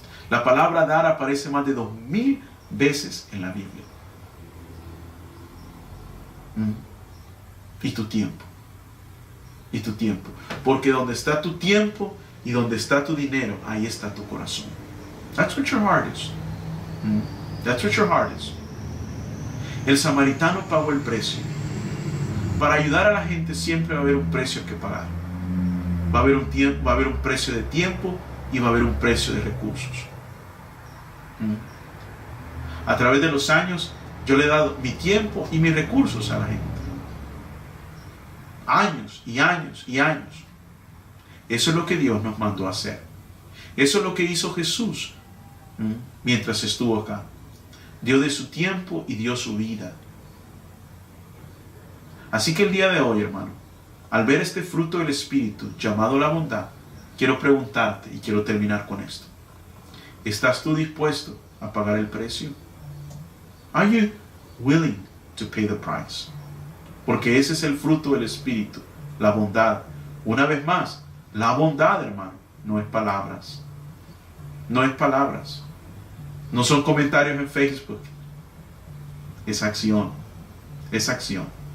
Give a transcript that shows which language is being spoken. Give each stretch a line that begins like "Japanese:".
Spanish: La palabra dar aparece más de 2000 veces en la Biblia. Y tu tiempo. Y tu tiempo. Porque donde está tu tiempo y donde está tu dinero, ahí está tu corazón.
English: That's what your heart is. That's what your heart is.
Spanish: El samaritano pagó el precio. Para ayudar a la gente siempre va a haber un precio que pagar. Va a haber un precio de tiempo y va a haber un precio de recursos. A través de los años yo le he dado mi tiempo y mis recursos a la gente. Años y años y años. Eso es lo que Dios nos mandó a hacer. Eso es lo que hizo Jesús mientras estuvo acá. Dio de su tiempo y dio su vida. Así que el día de hoy, hermano, al ver este fruto del Espíritu llamado la bondad, quiero preguntarte y quiero terminar con esto. ¿Estás tú dispuesto a pagar el precio?
English: Are you willing to pay the price?
Spanish: Porque ese es el fruto del Espíritu, la bondad. Una vez más, la bondad, hermano, no es palabras. No es palabras. No son comentarios en Facebook. Es acción. Es acción.